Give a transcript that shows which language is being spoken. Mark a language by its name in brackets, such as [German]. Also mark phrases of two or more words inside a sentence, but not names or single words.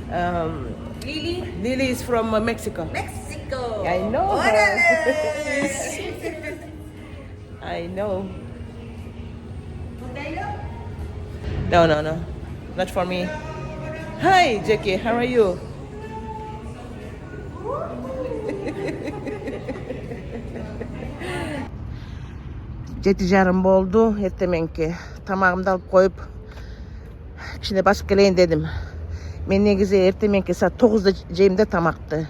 [English] Lily is from Mexico. Mexico. I know her. ¡Órale! I know. ¿Modelo? No. Not for me. Hi, Jackie. How are you? [Kyrgyz] Жети жарым болду. Эртеменки тамагымды алып коюп кичине басып келейин дедим. Мен негизи эртеменки саат 9-да жейм да тамакты.